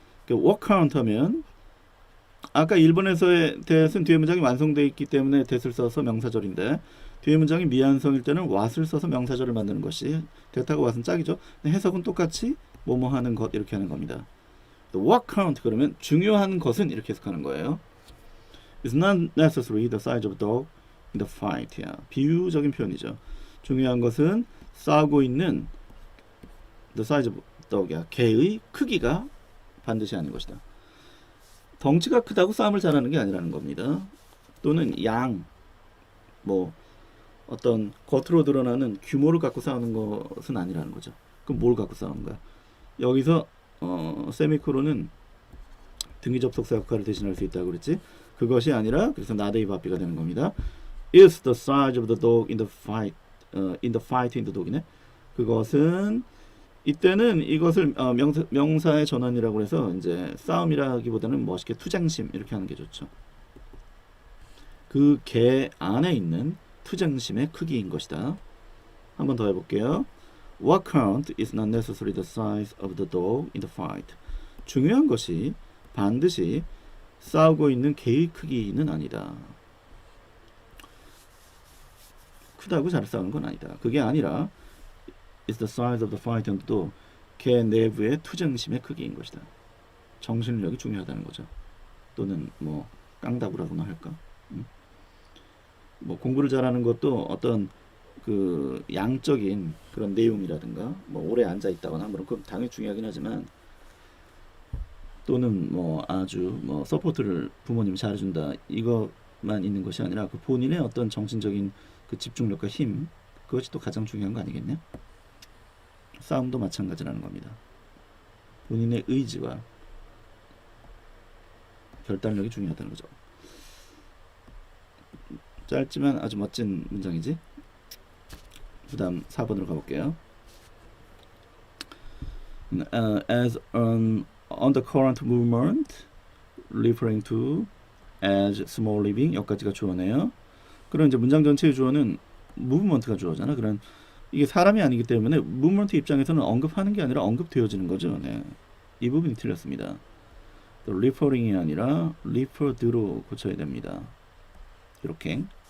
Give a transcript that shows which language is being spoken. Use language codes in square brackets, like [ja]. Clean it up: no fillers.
[en] what count [ko] 하면 아까 1번에서의 that은 뒤에 문장이 완성되어 있기 때문에 that을 써서 명사절인데 뒤에 문장이 미완성일 때는 what을 써서 명사절을 만드는 것이 that하고 what은 짝이죠. 해석은 똑같이 뭐뭐 하는 것 이렇게 하는 겁니다. [en] what count [ko] 그러면 중요한 것은 이렇게 해석하는 거예요. [en] It's not necessarily the size of the dog in the fight. [ko] 비유적인 표현이죠. 중요한 것은 싸우고 있는 [en] the size of dog [ko] 이야. 개의 크기가 반드시 아닌 것이다. 덩치가 크다고 싸움을 잘하는 게 아니라는 겁니다. 또는 뭐 어떤 겉으로 드러나는 규모를 갖고 싸우는 것은 아니라는 거죠. 그럼 뭘 갖고 싸우는 거야? 여기서 세미코론은 등기 접속사 역할을 대신할 수 있다고 그랬지. 그것이 아니라 그래서 나데이 바비가 되는 겁니다. [en] Is the size of the dog in the fight in the dog이네. [ko] 그것은 이때는 이것을 명사의 전환이라고 해서 이제 싸움이라기보다는 멋있게 투쟁심 이렇게 하는 게 좋죠. 그 개 안에 있는 투쟁심의 크기인 것이다. 한 번 더 해볼게요. [en] What count is not necessarily the size of the dog in the fight. [ko] 중요한 것이 반드시 싸우고 있는 개의 크기는 아니다. 크다고 잘 싸우는 건 아니다. 그게 아니라 [en] is the size of the fight [ko] 도 개 내부의 투쟁심의 크기인 것이다. 정신력이 중요하다는 거죠. 또는 뭐 깡다구라고나 할까? 뭐 공부를 잘하는 것도 어떤 그 양적인 그런 내용이라든가 뭐 오래 앉아 있다거나 뭐 그건 당연히 중요하긴 하지만 또는 뭐 아주 뭐 서포트를 부모님이 잘해준다 이것만 있는 것이 아니라 그 본인의 어떤 정신적인 그 집중력과 힘 그것이 또 가장 중요한 거 아니겠냐? 싸움도 마찬가지라는 겁니다. 본인의 의지와 결단력이 중요하다는 거죠. 짧지만 아주 멋진 문장이지. 그 다음 4번으로 가볼게요. [en] As an undercurrent movement referring to as small living [ko] 여기까지가 주어네요. 그럼 이제 문장 전체의 주어는 movement가 주어잖아. 그런 이게 사람이 아니기 때문에 모먼트 입장에서는 언급하는 게 아니라 언급되어지는 거죠. 네. 이 부분이 틀렸습니다. 또 referring이 아니라 referred로 고쳐야 됩니다. 이렇게.